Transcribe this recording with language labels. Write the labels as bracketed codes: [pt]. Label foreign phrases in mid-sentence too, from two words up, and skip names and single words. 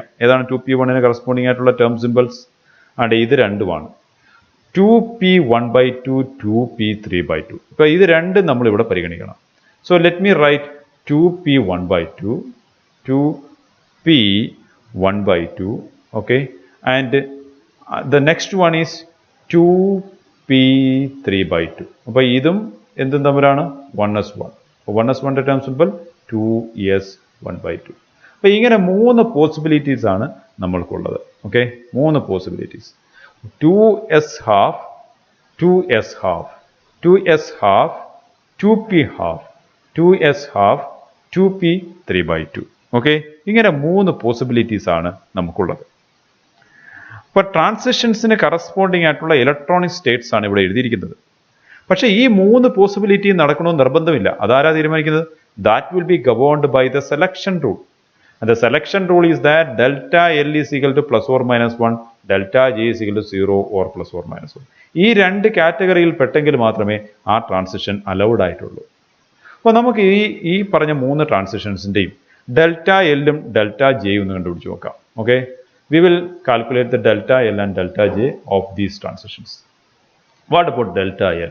[ml] ഏതാണ് 2p1-ന് കറസ്പോണ്ടിങ് ആയിട്ടുള്ള [en] term symbols? [ml] ഇത് രണ്ടുമാണ്. 2p1/2, 2p3/2. ഇപ്പോൾ ഇത് രണ്ടും നമ്മളിവിടെ പരിഗണിക്കണം. [en] so let me write 2p1/2, 2p1/2. [ml] ഓക്കെ, [en] ആൻഡ് the next one is 2p3/2. [ml] അപ്പോൾ ഇതും എന്തും തമ്മിലാണ്? 1s1. അപ്പോൾ 1s1-ൻ്റെ [en] term symbol [ml] 2s1/2. അപ്പോൾ ഇങ്ങനെ 3 പോസിബിലിറ്റീസ് ആണ് നമ്മൾക്കുള്ളത്. ഓക്കെ, 3 പോസിബിലിറ്റീസ്. [en] 2s half, 2s half, 2s half, 2p half, 2s half, 2p 3/2. [ml] ഓക്കെ, ഇങ്ങനെ 3 പോസിബിലിറ്റീസ് ആണ് നമുക്കുള്ളത്. അപ്പോൾ ട്രാൻസിഷൻസിന് കറസ്പോണ്ടിങ് ആയിട്ടുള്ള [en] electronic states [ml] ആണ് ഇവിടെ എഴുതിയിരിക്കുന്നത്. പക്ഷേ ഈ 3 പോസിബിലിറ്റി നടക്കണമെന്ന് നിർബന്ധമില്ല. അതാരാ തീരുമാനിക്കുന്നത്? [en] that will be governed by the selection rule. And the selection rule is that delta L is equal to plus or minus 1, delta J is equal to 0 or plus or minus 1. [ml] ഈ 2 കാറ്റഗറിയിൽ പെട്ടെങ്കിൽ മാത്രമേ ആ ട്രാൻസിഷൻ അലൗഡ് ആയിട്ടുള്ളൂ. അപ്പോൾ നമുക്ക് ഈ പറഞ്ഞ 3 ട്രാൻസിഷൻസിൻ്റെയും ഡെൽറ്റ എല്ലും ഡെൽറ്റ ജെയും ഒന്ന് കണ്ടുപിടിച്ച് നോക്കാം. [en] okay, we will calculate the delta L and delta J of these transitions. what about delta L?